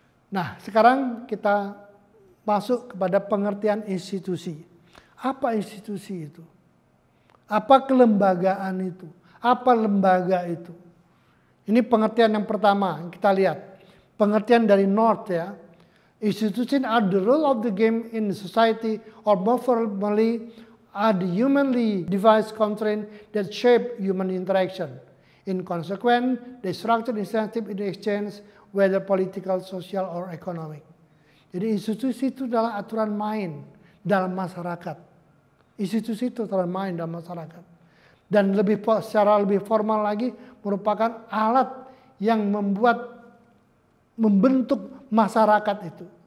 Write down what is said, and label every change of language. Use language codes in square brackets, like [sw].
[id] Nah sekarang kita masuk kepada pengertian institusi. Apa institusi itu? Apa kelembagaan itu? Apa lembaga itu? Ini pengertian yang pertama yang kita lihat. Pengertian dari North ya. [en] Institutions are the rule of the game in society or more formally are the humanly devised constraints that shape human interaction. In consequence, they structure incentive in the exchange whether political, social, or economic. [id] Jadi institusi itu adalah aturan main dalam masyarakat. Institusi itu aturan main dalam masyarakat. Dan secara lebih formal lagi merupakan alat yang membentuk masyarakat itu.